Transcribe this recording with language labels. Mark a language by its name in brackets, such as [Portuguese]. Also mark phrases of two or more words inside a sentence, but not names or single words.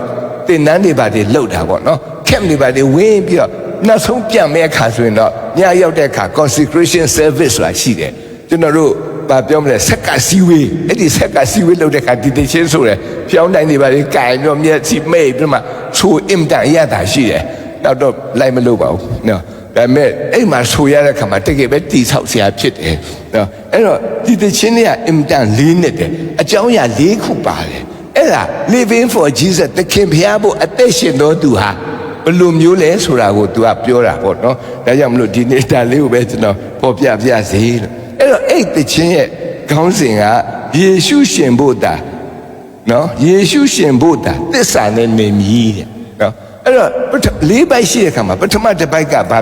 [Burmese] တင်နန်းတွေပါတွေလှုပ်တာပေါ့နော်ခက်တွေပါတွေဝင်းပြီးတော့နောက်ဆုံးပြန်မဲ့အခါဆိုရင်တော့ညရောက်တဲ့အခါ [English] consecration service [Burmese] ဆိုတာရှိတယ်ကျွန်တော်တို့ဘာပြောမလဲဆက်ကစီဝေးအဲ့ဒီဆက်ကစီဝေးလုပ်တဲ့အခါဒီတချင်းဆိုရယ်ဖျောင်းတိုင်းတွေပါလေကြိုင်ပြီးတော့မျက်စိမိတ်ပြီးမှဆိုအင်တန်ရတာရှိတယ်နောက်တော့လိုက်မလုပ်ပါဘူးနော်ဒါပေမဲ့အဲ့မှာဆိုရတဲ့အခါမှာတကယ်ပဲတိဆောက်စရာဖြစ်တယ်နော်အဲ့ တော့ဒီတချင်းတွေကအင်တန်လေးနဲ့တယ်အကြောင်းအရာ၄ခုပါတယ်အဲ့ဒါ [English] living for Jesus [Burmese] တခင်ဖျားဖို့အသက်ရှင်တော်သူဟာဘယ်လိုမျိုးလဲဆိုတာကို तू ကပြောတာပေါ့နော်ဒါကြောင့်မလို့ဒီနေ့ဒါလေးကိုပဲကျွန်တော်ပေါ်ပြပြစေလို့အဲ့တော့အဲ့တခြင်းရဲ့ခေါင်းစဉ်ကယေရှုရှင်ဖို့တာနော်ယေရှုရှင်ဖို့တာသစ္စာနဲ့နေမြည်တဲ့နော်အဲ့တော့၄ဘိုက်ရှိတဲ့ခါမှာပထမတစ်ဘိုက်ကဘာ